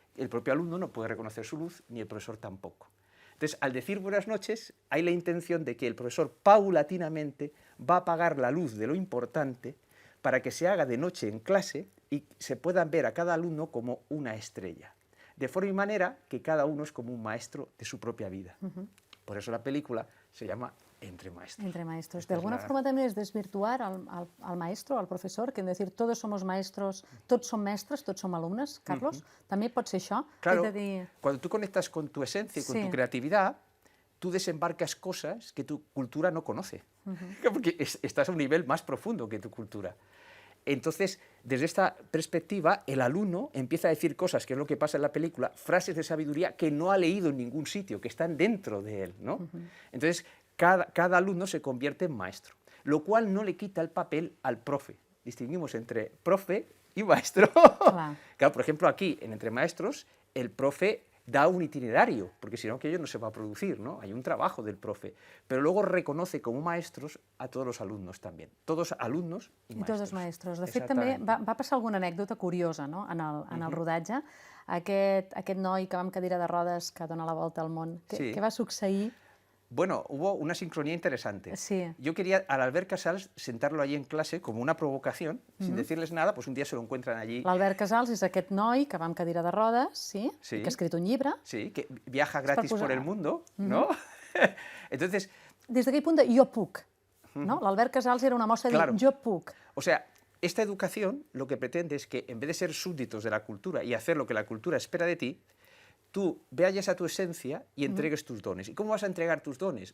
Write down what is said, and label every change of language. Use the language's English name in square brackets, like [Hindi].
[Spanish] El propio alumno no puede reconocer su luz, ni el profesor tampoco. Entonces, al decir buenas noches, hay la intención de que el profesor paulatinamente va a apagar la luz de lo importante para que se haga de noche en clase y se puedan ver a cada alumno como una estrella. De forma y manera que cada uno es como un maestro de su propia vida. Por eso la película se llama Entre Maestros. [Catalan] Entre Maestros. [Spanish] De alguna forma [Catalan] també és desvirtuar al maestro, al professor, que hem de dir, [Spanish] todos somos maestros, [Catalan] tots som mestres, tots som alumnes, Carlos? També pot ser això? [Spanish] Claro, cuando tú conectas con tu esencia y con tu creatividad, tú desembarcas cosas que tu cultura no conoce, porque estás a un nivel más profundo que tu cultura. Entonces, desde esta perspectiva, el alumno empieza a decir cosas, que es lo que pasa en la película, frases de sabiduría que no ha leído en ningún sitio, que están dentro de él, ¿no? Entonces, cada alumno se convierte en maestro, lo cual no le quita el papel al profe. Distinguimos entre profe y maestro. Claro, por ejemplo, aquí, en Entre Maestros, el profe da un itinerario, porque si no, aquello no se va a producir, ¿no? Hay un trabajo del profe, pero luego reconoce como maestros a todos los alumnos también, todos alumnos y maestros. [Catalan] I tots els maestros. De fet, també va passar alguna anècdota curiosa, no?, en el rodatge. Aquest noi que va amb cadira de rodes que dona la volta al món, què va succeir? [Spanish] Bueno, hubo una sincronía interesante. Sí. Yo quería al Albert Casals sentarlo allí en clase como una provocación, sin decirles nada, pues un día se lo encuentran allí. [Catalan] L'Albert Casals és aquest noi que va amb cadira de rodes, sí, que ha escrit un llibre. [Spanish] Sí, que viaja gratis por el mundo, ¿no? Entonces... [Catalan] Des d'aquell punt de jo puc, no? L'Albert Casals era una mostra de dir jo puc. [Spanish] O sea, esta educación lo que pretende es que en vez de ser súbditos de la cultura y hacer lo que la cultura espera de ti, tú vayas a tu esencia y entregues tus dones. ¿Y cómo vas a entregar tus dones?